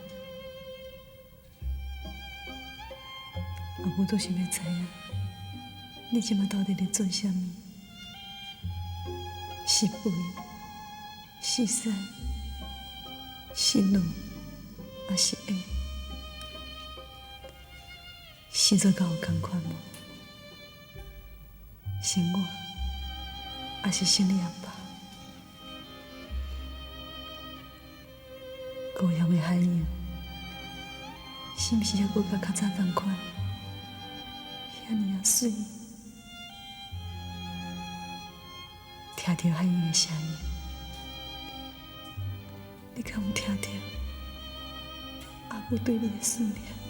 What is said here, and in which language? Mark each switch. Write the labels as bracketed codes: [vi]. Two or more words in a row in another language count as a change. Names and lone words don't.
[nan] 阿母都想要知影，你即马到底咧做啥物？是肥，是瘦，是老，还是矮？生做甲有同款无？生我，还是生你阿爸？高雄的海洋，是毋是还阁甲较早同款？遐尼啊水，听着海洋的声音，你敢有听着阿母对你的思念？